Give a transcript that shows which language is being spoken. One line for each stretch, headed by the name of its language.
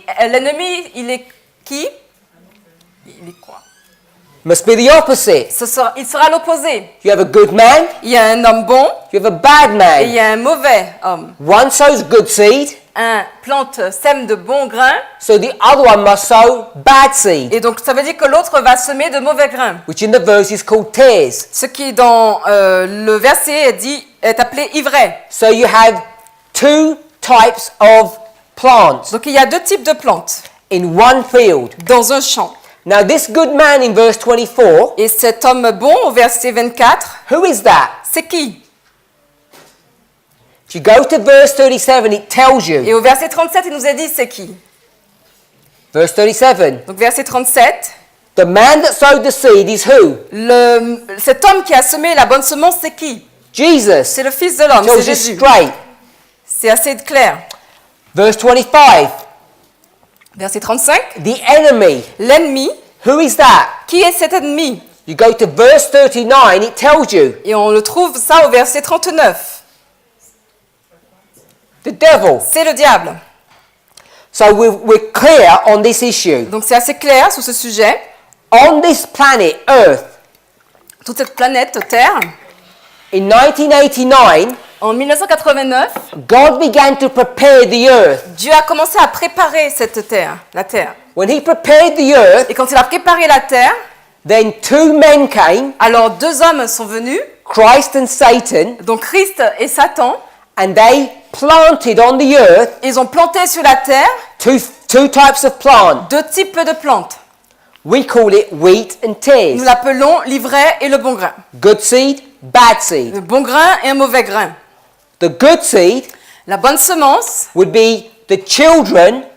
French: l'ennemi, il est qui? Il est quoi?
English: Must be the opposite.
French: Il sera l'opposé.
English: You have a good man,
French: Il y a un homme bon
English: you have a bad
French: et il
English: man.
French: y a un mauvais homme.
English: One sows good seed,
French: Un plante sème de bons grains
English: so the other one must sow bad seed,
French: et donc ça veut dire que l'autre va semer de mauvais grains.
English: which in the verse is called tares.
French: Ce qui dans le verset est appelé ivraie.
English: So you have two types of plants
French: Donc il y a deux types de plantes
English: in one field.
French: dans un champ.
English: Now this good man in verse 24,
French: Et cet homme bon au verset 24,
English: who is that?
French: c'est qui?
English: If you go to verse 37, it tells
French: Et
English: you.
French: au verset 37, il nous a dit c'est qui?
English: Verse 37,
French: Donc verset 37,
English: the man that sowed the seed is who?
French: cet homme qui a semé la bonne semence, c'est qui?
English: Jesus.
French: C'est le Fils de l'homme, c'est
English: Tells you
French: Jésus.
English: straight.
French: C'est assez clair.
English: Verse 25,
French: Verset 35,
English: the enemy.
French: l'ennemi,
English: Who is that?
French: qui est cet ennemi?
English: You go to verse 39, it tells you.
French: Et on le trouve ça au verset 39.
English: The devil.
French: C'est le diable.
English: So we're clear on this issue.
French: Donc c'est assez clair sur ce sujet.
English: On this planet, Earth,
French: Toute cette planète Terre,
English: in 1989,
French: en 1989,
English: God began to prepare the earth.
French: Dieu a commencé à préparer cette terre, la terre.
English: When he prepared the earth,
French: Et quand il a préparé la terre,
English: then two men came,
French: alors deux hommes sont venus,
English: Christ and Satan,
French: donc Christ et Satan.
English: and they planted on the earth
French: Ils ont planté sur la terre
English: two types of plant.
French: deux types de plantes.
English: We call it wheat and
French: Nous
English: tares.
French: l'appelons l'ivraie et le bon grain.
English: Good seed, bad seed.
French: Le bon grain et un mauvais grain.
English: The good seed
French: La bonne semence
English: would be the children